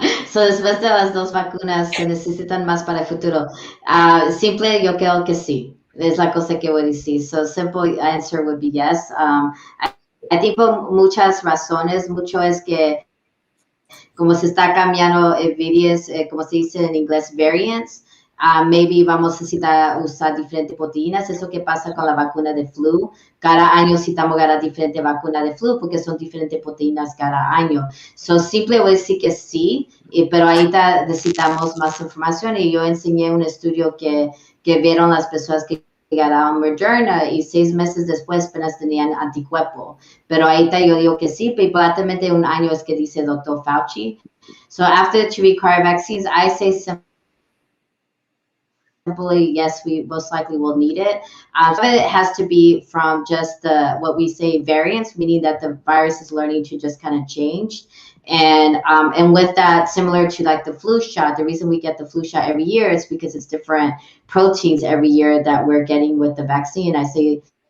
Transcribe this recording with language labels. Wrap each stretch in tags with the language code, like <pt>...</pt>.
<es>So después de las 2 vacunas, ¿se necesitan más para el futuro? Simple, yo creo que sí. Es la cosa que voy a decir.</es> <en>So simple answer would be yes. I think</en> <es>por muchas razones, mucho es que como se está cambiando various, como se dice en inglés, variants, maybe vamos a necesitar usar diferentes proteínas. Eso que pasa con la vacuna de flu. Cada año necesitamos ganar diferentes vacunas de flu porque son diferentes proteínas cada año. So simple voy a decir que sí, pero ahorita necesitamos más información, y yo enseñé un estudio que vieron las personas que ganaron Moderna y 6 meses después apenas tenían anticuerpo. Pero ahorita yo digo que sí, pero probablemente 1 año es que dice el doctor Fauci.</es> <en>So after the 2 required vaccines, I say simply, yes, we most likely will need it. Some of it has to be from just what we say variants, meaning that the virus is learning to just kind of change. And with that, similar to like the flu shot, the reason we get the flu shot every year is because it's different proteins every year that we're getting with the vaccine. I say</en>